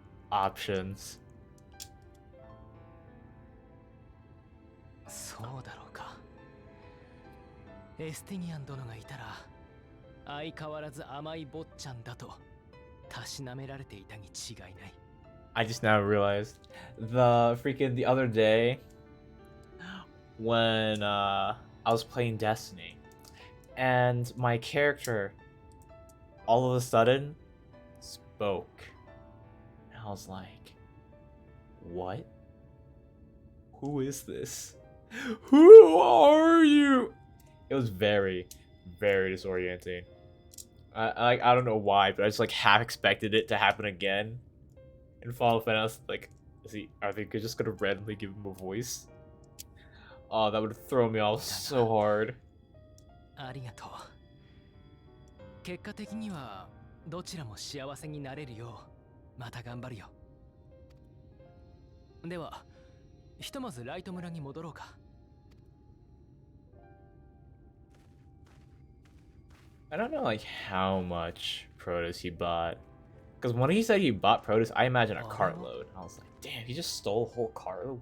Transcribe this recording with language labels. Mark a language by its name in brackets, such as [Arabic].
[English] Options. [Japanese] そうだろうか。エスティニアン殿がいたら相変わらず甘い坊ちゃんだとたしなめられていたに違いない。 [English] I just now realized the other day when I was playing Destiny and my character all of a sudden spoke. And I was like, what? Who is this? Who are you? It was very, very disorienting. I don't know why, but I just like half expected it to happen again. In Final Fantasy, like, are they just gonna randomly give him a voice? Oh, that would throw me off so hard. [Japanese] ありがとう。結果的にはどちらも幸せになれるようまた頑張るよ。では、ひとまずライト村に戻ろうか。 [English] I don't know like how much produce he bought. Because when he said he bought produce, I imagine a cartload. I was like, damn, he just stole a whole cartload?